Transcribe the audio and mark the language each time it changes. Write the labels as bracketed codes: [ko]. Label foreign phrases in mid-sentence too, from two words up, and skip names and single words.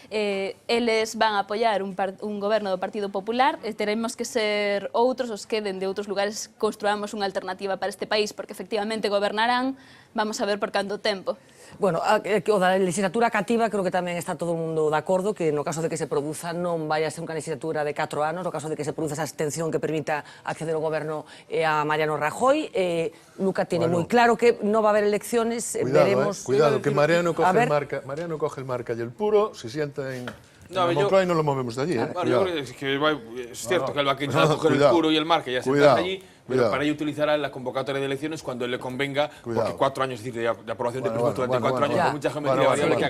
[gl] Eles van a apoiar un goberno do Partido Popular e teremos que ser outros os que, dende outros lugares, construamos unha alternativa para este país, porque efectivamente gobernarán, vamos a ver por canto tempo. Bueno, o da legislatura cativa creo que tamén está todo o mundo de acordo, que no caso de que se produza non vai a ser unha legislatura de 4 anos, no caso de que se produza esa abstención que permita acceder ao goberno a Mariano Rajoy. [es] Luca tiene [gl] moi claro [es] que non va a haber elecciones, veremos... Cuidado, que Mariano coge el marca y el puro, se sienta en... Moncloa y no lo movemos de allí, ¿eh? Yo creo que es cierto que él va a coger el puro y el marca y ya sentarse allí, pero para ello utilizará la convocatoria de elecciones cuando le convenga, porque 4 años, es decir, de aprobación de presupuesto durante 4 años, con mucha geometría variable que hagan.